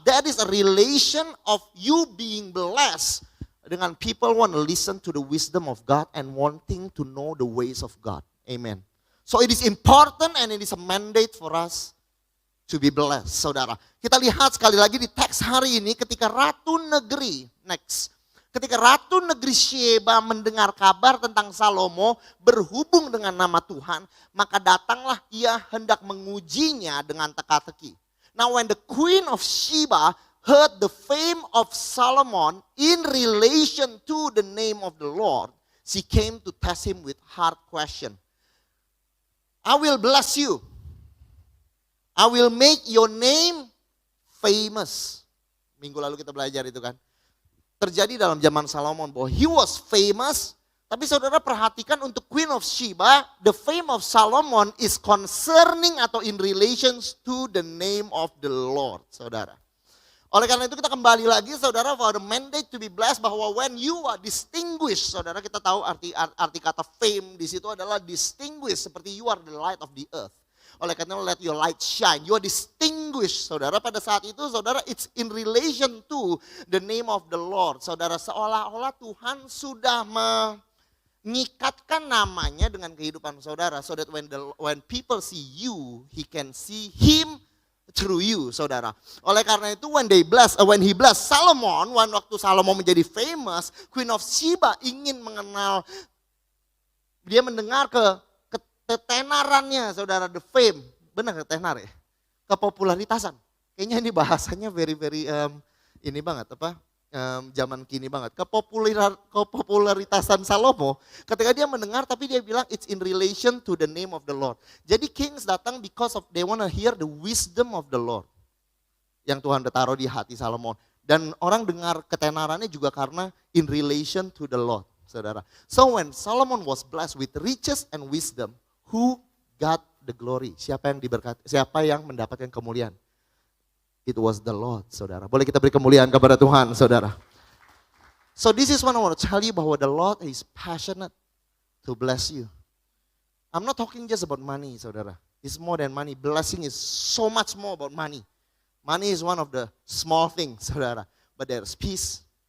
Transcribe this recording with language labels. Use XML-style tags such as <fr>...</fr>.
<en>That is a relation of you being blessed dengan people want to listen to the wisdom of God and wanting to know the ways of God. Amen. So it is important and it is a mandate for us to be blessed, saudara.</en> <id>Kita lihat sekali lagi di teks hari ini ketika Ratu Negeri, next. Ketika Ratu Negeri Sheba mendengar kabar tentang Salomo berhubung dengan nama Tuhan, maka datanglah ia hendak mengujinya dengan teka-teki.</id> <en>Now when the Queen of Sheba heard the fame of Solomon in relation to the name of the Lord, she came to test him with hard question. I will bless you. I will make your name famous.</en> <id>Minggu lalu kita belajar itu kan. Terjadi dalam zaman Solomon bahwa</id> <en>he was famous.</en> <id>Tapi saudara perhatikan untuk</id> <en>Queen of Sheba, the fame of Solomon is concerning atau in relations to the name of the Lord, saudara.</en> <id>Oleh karena itu kita kembali lagi saudara</id> <en>for the mandate to be blessed</en> <id>bahwa</id> <en>when you are distinguished,</en> <id>saudara kita tahu arti kata fame di situ adalah distinguished seperti</id> <en>you are the light of the earth.</en> <id>Oleh karena</id> <en>let your light shine. You are distinguished, saudara.</en> <id>Pada saat itu,</id> <en>saudara, it's in relation to the name of the Lord.</en> <id>Saudara, seolah-olah Tuhan sudah mengikatkan namanya dengan kehidupan saudara.</id> <en>So that when people see you, he can see him through you, saudara.</en> <id>Oleh karena itu,</id> <en>when he bless Solomon,</en> <id>waktu Salomo menjadi famous, Queen of Sheba ingin mengenal, dia mendengar ketenarannya, saudara,</id> <en>the fame.</en> <id>Benar ketenar ya? Kepopularitasan. Kayaknya ini bahasanya very ini banget zaman kini banget. Kepopularitasan Salomo ketika dia mendengar tapi dia bilang</id> <en>it's in relation to the name of the Lord. Jadi kings datang because of they want to hear the wisdom of the Lord.</en> <id>Yang Tuhan taruh di hati Salomo. Dan orang dengar ketenarannya juga karena</id> <en>in relation to the Lord,</en> <id>saudara.</id> <en>So when Solomon was blessed with riches and wisdom, who got the glory?</en> <id>Siapa yang mendapatkan kemuliaan?</id> <en>It was the Lord,</en> <id>saudara. Boleh kita beri kemuliaan kepada Tuhan, saudara.</id> <en>So this is what I want to tell you bahwa the Lord is passionate to bless you. I'm not talking just about money, saudara. It's more than money. Blessing is so much more about money. Money is one of the small things, saudara. But there's peace.</en>